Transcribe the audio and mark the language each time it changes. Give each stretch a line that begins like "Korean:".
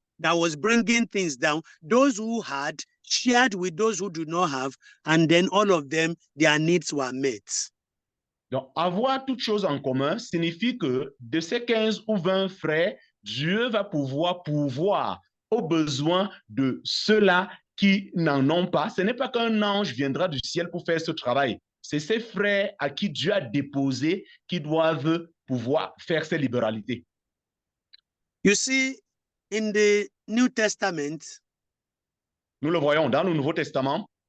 English: that was bringing things down. Those who had shared with those who do not have, and then all of them, their needs were met.
French: Donc, avoir toutes choses en commun signifie que de ces 15 ou 20 frères, Dieu va pouvoir pourvoir aux besoins de ceux-là qui n'en ont pas. Ce n'est pas qu'un ange viendra du ciel pour faire ce travail. C'est ces frères à qui Dieu a déposé qui doivent pouvoir faire ces libéralités.
English: You see, in the New Testament,
French: Nous le voyons dans le Nouveau Testament,